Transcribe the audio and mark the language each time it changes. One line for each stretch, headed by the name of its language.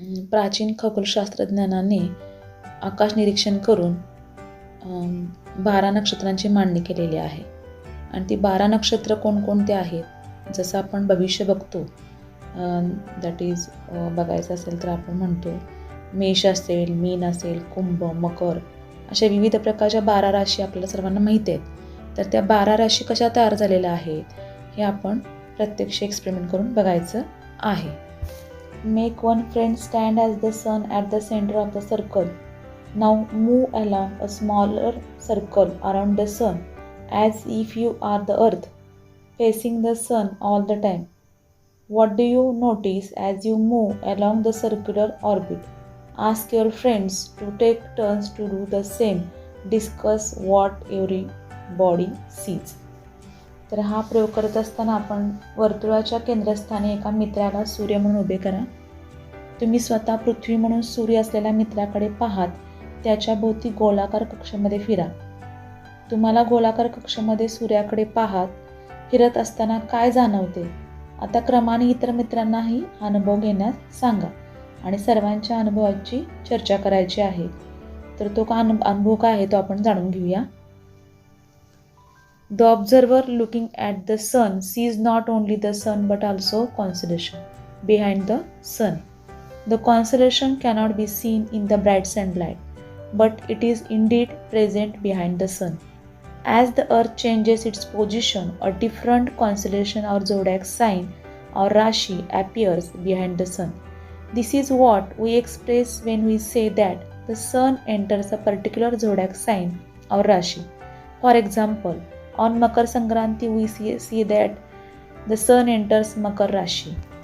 Marathi: प्राचीन खगोलशास्त्रज्ञानाने आकाश निरीक्षण करून 12 नक्षत्रांची मांडणी केलेली आहे आणि ती 12 नक्षत्र कोणकोणते आहेत, जसं आपण भविष्य बघतो, दॅट इज बघायचं असेल तर आपण म्हणतो मेष असेल, मीन असेल, कुंभ, मकर, अशा विविध प्रकारच्या 12 राशी आपल्याला सर्वांना माहिती आहेत. तर त्या 12 राशी कशा तयार झालेल्या आहेत हे आपण प्रत्यक्ष एक्सपेरिमेंट करून बघायचं आहे.
English: Make one friend stand as the sun at the centre of the circle. Now move along a smaller circle around the sun as if you are the earth, facing the sun all the time. What do you notice as you move along the circular orbit? Ask your friends to take turns to do the same. Discuss what everybody sees.
Marathi: तर हा प्रयोग करत असताना आपण वर्तुळाच्या केंद्रस्थानी एका मित्राला सूर्य म्हणून उभे करा. तुम्ही स्वतः पृथ्वी म्हणून सूर्य असलेल्या मित्राकडे पाहत त्याच्या भोवती गोलाकार कक्षामध्ये फिरा. तुम्हाला गोलाकार कक्षामध्ये सूर्याकडे पाहत फिरत असताना काय जाणवते? आता क्रमाने इतर मित्रांनाही अनुभव घेण्यास सांगा आणि सर्वांच्या अनुभवाची चर्चा करायची आहे. तर तो अनुभव काय आहे तो आपण जाणून घेऊया.
English: The observer looking at the sun sees not only the sun but also constellation behind the sun. The constellation cannot be seen in the bright sunlight, but it is indeed present behind the sun. As the earth changes its position, a different constellation or zodiac sign or rashi appears behind the sun. This is what we express when we say that the sun enters a particular zodiac sign or rashi. For example, on Makar Sankranti we see that the sun enters Makar Rashi.